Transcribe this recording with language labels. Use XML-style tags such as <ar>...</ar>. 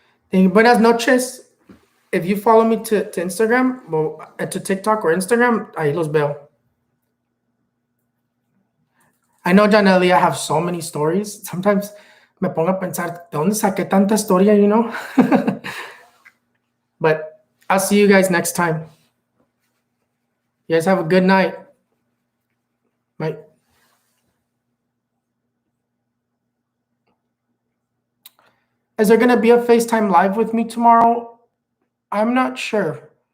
<es>Buenas noches.</es> <en>If you follow me to Instagram, well, to TikTok or Instagram,</en> <es>ahí los veo.</es> <en>I know, Janelli, I have so many stories. Sometimes</en> <es>me pongo a pensar, ¿de dónde saqué tanta historia,</es> <en>you know? But I'll see you guys next time. You guys have a good night. Bye. Is there going to be a FaceTime live with me tomorrow? I'm not sure.</en>